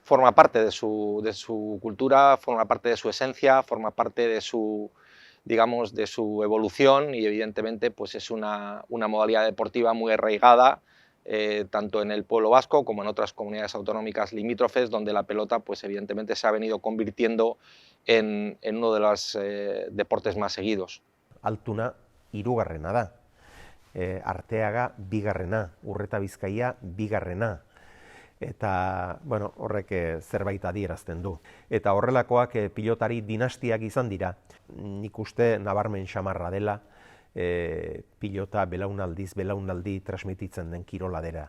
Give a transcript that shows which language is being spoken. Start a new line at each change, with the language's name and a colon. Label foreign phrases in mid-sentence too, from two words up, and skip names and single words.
Spanish: Forma parte de su cultura, forma parte de su esencia, forma parte de su, digamos, de su evolución y evidentemente pues es una modalidad deportiva muy arraigada tanto en el pueblo vasco como en otras comunidades autonómicas limítrofes, donde la pelota pues evidentemente se ha venido convirtiendo en uno de los deportes más seguidos.
Basque: Altuna 3. da. Arteaga 2. Urreta Bizkaia 2. Eta, bueno, horrek zerbait adierazten du. Eta horrelakoak pilotari dinastiak izan dira. Nik uste nabarmen xamarra dela pilota belaunaldi transmititzen den kirola dela.